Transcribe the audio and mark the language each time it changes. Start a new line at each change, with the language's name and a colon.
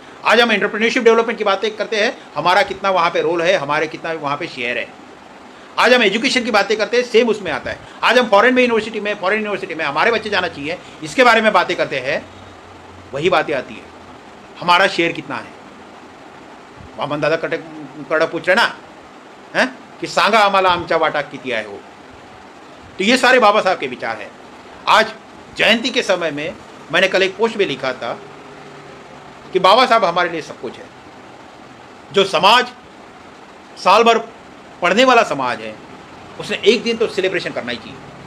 Hindi: आज हम entrepreneurship development की बातें करते हैं, हमारा कितना वहाँ पे रोल है, हमारे कितना वहाँ पे शेयर है। आज हम एजुकेशन की बातें करते हैं, सेम उसमें आता है। आज हम फॉरेन यूनिवर्सिटी में हमारे बच्चे जाना चाहिए, इसके बारे में बातें करते हैं, वही बातें आती है हमारा शेयर कितना है। वामन दादा कड़ पूछ रहे ना है कि
Marathi: सांगा आम्हाला आमचा वाटा किती आहे हो।
Hindi: तो ये सारे बाबा साहब के विचार हैं। आज जयंती के समय में मैंने कल एक पोस्ट में लिखा था कि बाबा साहब हमारे लिए सब कुछ है। जो समाज साल भर पढ़ने वाला समाज है उसने एक दिन तो सेलिब्रेशन करना ही चाहिए।